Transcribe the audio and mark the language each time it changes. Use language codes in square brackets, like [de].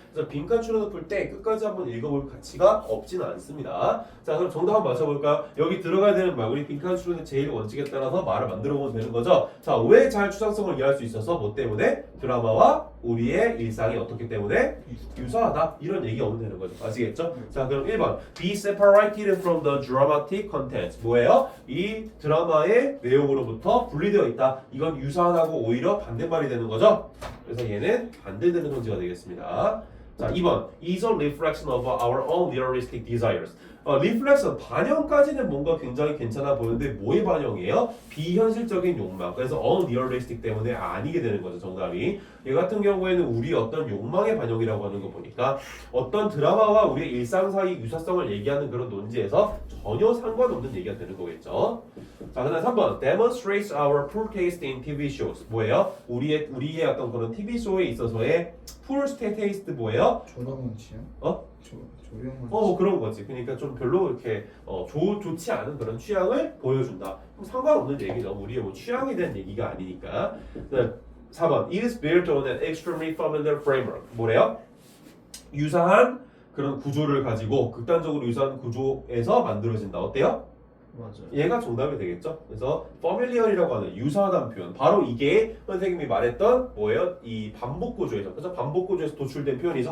[ko] 그래서 빈칸 추론을 풀 때 끝까지 한번 읽어볼 가치가 없지는 않습니다. 자, 그럼 정답 한번 맞춰볼까요? 여기 들어가야 되는 말, 우리 빈칸 추론의 제일 원칙에 따라서 말을 만들어 보면 되는 거죠. 자, 왜 잘 추상성을 이해할 수 있어서 뭐 때문에? 드라마와 우리의 일상이 어떻기 때문에? 유사하다. 이런 얘기 오면 되는 거죠. 아시겠죠? 자, 그럼 1번 [en] Be separated from the dramatic content. [ko] 뭐예요? 이 드라마의 내용으로부터 분리되어 있다. 이건 유사하다고 오히려 반대말이 되는 거죠. 그래서 얘는 반대되는 성질가 되겠습니다. 자, 2번 [en] is a reflection of our own realistic desires. [ko] 리플렉션 반영까지는 뭔가 굉장히 괜찮아 보이는데 뭐의 반영이에요? 비현실적인 욕망. 그래서 unrealistic 때문에 아니게 되는 거죠, 정답이. 얘 같은 경우에는 우리 어떤 욕망의 반영이라고 하는 거 보니까 어떤 드라마와 우리의 일상 사이 유사성을 얘기하는 그런 논지에서 전혀 상관없는 얘기가 되는 거겠죠. 자, 그다음 3번 [en] demonstrates our poor taste in TV shows. [ko] 뭐예요? 우리의 어떤 그런 TV 쇼에 있어서의 poor taste 뭐예요? 조령원 취향? 조령원 뭐 그런 거지. 그러니까 좀 별로 이렇게 좋지 않은 그런 취향을 보여준다. 그럼 상관없는 얘기죠. 우리의 뭐 취향에 대한 얘기가 아니니까. [en] 4번 It is built on an extremely familiar framework. [ko] 뭐래요? 유사한 그런 구조를 가지고 극단적으로 유사한 구조에서 만들어진다. 어때요? 맞아요. 얘가 정답이 되겠죠. 그래서 familiar이라고 하는 유사하다는 표현, 바로 이게 선생님이 말했던 뭐예요? 이 반복 구조에서, 그래서 반복 구조에서 도출된 표현이죠.